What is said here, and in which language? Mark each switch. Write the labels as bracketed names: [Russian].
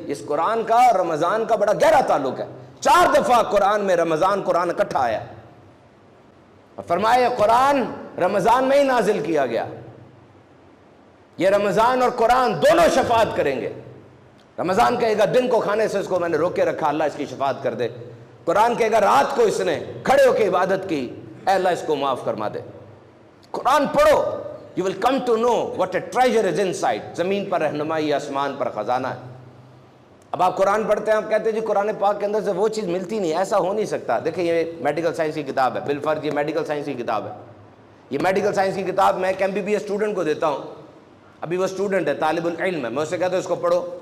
[Urdu] اس قرآن کا رمضان کا بڑا گہرا تعلق ہے. 4 دفعہ قرآن میں قرآن اکٹھا آیا اور فرمایا قرآن رمضان میں ہی نازل کیا گیا. یہ رمضان اور قرآن دونوں شفاعت کریں گے. رمضان کہے گا دن کو کھانے سے اس کو میں نے روکے رکھا, اللہ اس کی شفاعت کر دے. قرآن کہے گا رات کو اس نے کھڑے ہو کے عبادت کی, اے اللہ اس کو معاف فرما دے. قرآن پڑھو, [English] you will come to know what a treasure is inside. [Urdu] زمین پر رہنمائی, آسمان پر خزانہ ہے. اب آپ قرآن پڑھتے ہیں, آپ کہتے ہیں جی قرآن پاک کے اندر سے وہ چیز ملتی نہیں, ایسا ہو نہیں سکتا. دیکھیں یہ میڈیکل سائنس کی کتاب ہے, بالفرض یہ میڈیکل سائنس کی کتاب ہے. یہ میڈیکل سائنس کی کتاب میں ایک MBBS اسٹوڈنٹ کو دیتا ہوں. ابھی وہ اسٹوڈنٹ ہے, طالب العلم ہے, میں اسے کہتا ہوں اس کو پڑھو.